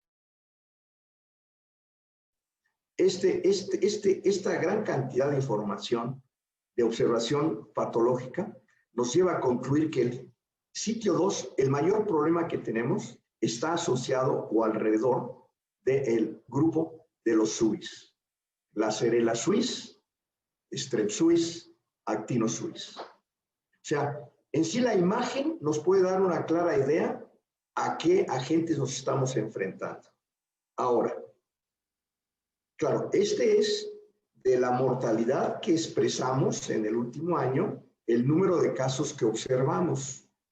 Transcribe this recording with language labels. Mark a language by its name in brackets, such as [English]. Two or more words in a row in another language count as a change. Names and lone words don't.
[Spanish] Esta gran cantidad de información de observación patológica nos lleva a concluir que el sitio 2, el mayor problema que tenemos, está asociado o alrededor del grupo de los suis. Lacerella suis, Strep suis, Actino suis. O sea, en sí la imagen nos puede dar una clara idea a qué agentes nos estamos enfrentando. Ahora, claro, este es de la mortalidad que expresamos en el último año, el número de casos que observamos.